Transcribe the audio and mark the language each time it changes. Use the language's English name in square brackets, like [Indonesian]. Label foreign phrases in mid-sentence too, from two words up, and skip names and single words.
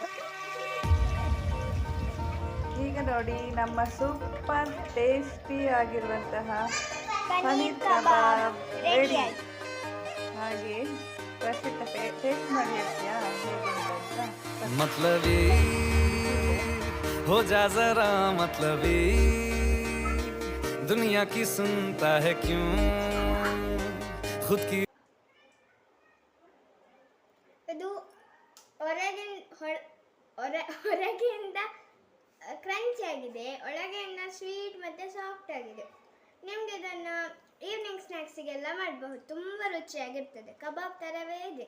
[Kannada] ಈಗ ನೋಡಿ ನಮ್ಮ [English] super tasty [Kannada] ಆಗಿರುವಂತಹ ಪನೀರ್ ಕಬಾಬ್ ರೆಡಿ. ಹಾಗೆ ಪ್ರಸಿದ್ಧ ಟೇಸ್ಟ್ ಮಾಡಿ ಹೇಳ್ತೀಯಾ ಹೇಗೆ ಅಂತ? [Hindi] मतलबी हो जा जरा, मतलबी दुनिया की सुनता है क्यों खुद की. [Kannada] ಇದು ಹೊರಗಿಂದ ಕ್ರಂಚಿ ಆಗಿದೆ, ಒಳಗಿಂದ ಸ್ವೀಟ್ ಮತ್ತು ಸಾಫ್ಟ್ ಆಗಿದೆ. ನಿಮಗೆ ಇದನ್ನು ಈವ್ನಿಂಗ್ ಸ್ನ್ಯಾಕ್ಸಿಗೆಲ್ಲ ಮಾಡಬಹುದು. ತುಂಬ ರುಚಿಯಾಗಿರ್ತದೆ. ಕಬಾಬ್ ಥರವೇ ಇದೆ.